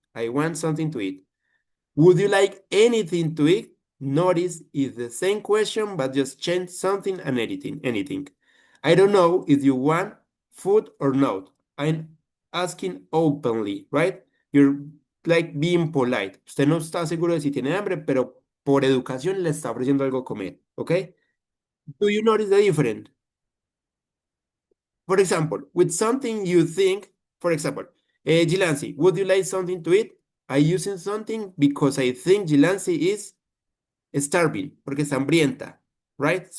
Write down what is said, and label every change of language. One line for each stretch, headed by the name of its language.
English: I want something to eat. Would you like anything to eat? Notice it's the same question, but just change something and anything. I don't know if you want food or not. I'm asking openly, right? You're like being polite.
Spanish: Usted no está seguro de si tiene hambre, pero por educación le está ofreciendo algo a comer, ¿ok?
English: Do you notice the difference? For example, with something you think, for example, Jilansi, would you like something to eat? I using something because I think Jilansi is starving,
Spanish: porque está hambrienta,
English: right?